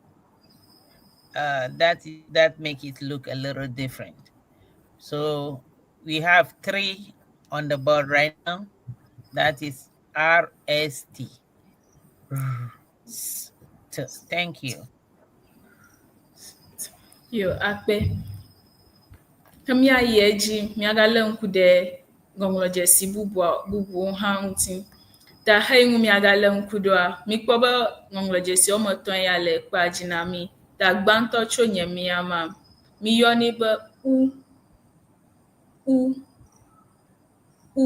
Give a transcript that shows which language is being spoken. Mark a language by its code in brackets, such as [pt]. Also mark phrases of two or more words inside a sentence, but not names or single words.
[en] That make it look a little different. So we have 3 on the board right now. That is RST. Thank you. [ee] Yo, akpe. Kemia yeji, miagale ŋku ɖe ŋɔŋlɔdzesi bubuwo hã ŋuti. Ta heyi ŋu miagalé ŋku ɖoa, mikpɔ be ŋɔŋlɔdzesi woame etɔ̃ ya le kpea dzi na mi. Ta gbãtɔ tso nye mia ma, miyɔnɛ be u.